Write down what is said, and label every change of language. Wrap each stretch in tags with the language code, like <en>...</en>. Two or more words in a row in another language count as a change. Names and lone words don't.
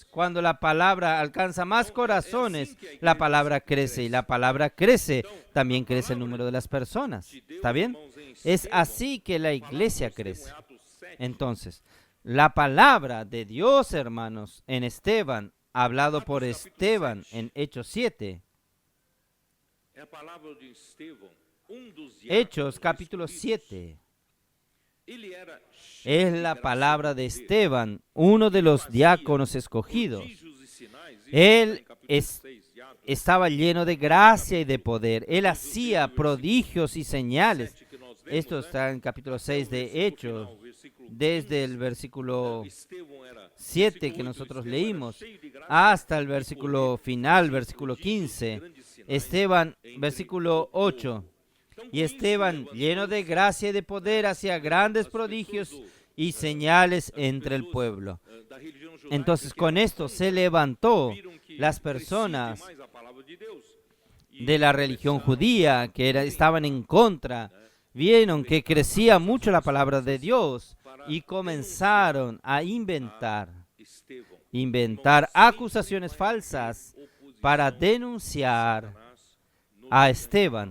<es>Cuando la palabra alcanza más corazones, la palabra crece, y la palabra crece, también crece el número de las personas. ¿Está bien? Es así que la iglesia crece. Entonces, la palabra de Dios, hermanos, en Esteban, hablado por Esteban en Hechos 7.</es> <pt>É a palavra de Estevão, dos</pt> <es>Hechos</es> <pt>diáconos</pt> <es>capítulo</es> <pt>escolhidos.</pt> <es>7.</es> <pt>Ele era</pt> <es>Es la palabra de Esteban, uno de los diáconos escogidos.</es> <pt>prodígios e sinais. Isso</pt> <es>Él</es> <pt>está em capítulo 6 de Atos,</pt> <es>Estaba lleno de gracia y de poder. Él hacía prodigios y señales.</es> <pt>7 que nós vemos,</pt> <es>Esto</es> <pt>né?</pt> <es>está en capítulo 6 de</es> <pt>Versículo</pt> <es>Hechos,</es> <pt>final, versículo</pt> <es>desde el versículo</es> <pt>Estevão era</pt> <es>7</es> <pt>versículo</pt> <es>que</es> <pt>8,</pt> <es>nosotros</es> <pt>Estevão era</pt> <es>leímos,</es> <pt>cheio de graça</pt> <es>hasta el</es> <pt>e</pt> <es>versículo</es> <pt>poder,</pt> <es>final, versículo 15.</es> <pt>grandes sinais</pt> <es>Esteban,</es> <pt>entre</pt> <es>versículo</es> <pt>o povo.</pt> <es>8.</es> <pt>Então,</pt> <es>Y</es> <pt>com isso,</pt> <es>Esteban,</es> <pt>levantou</pt> <es>lleno de gracia y de poder, hacía grandes prodigios y señales entre el pueblo.</es> <pt>da religião judaica</pt> <es>Entonces,</es> <pt>que</pt> <es>con esto se levantó</es> <pt>viram que</pt> <es>las</es> <pt>crescia</pt> <es>personas</es> <pt>demais a palavra de Deus. E</pt> <es>de la religión</es> <pt>começaram</pt> <es>judía que estaban en contra. Vieron que crecía mucho la palabra de Dios y comenzaron a inventar acusaciones falsas para denunciar a Esteban.</es>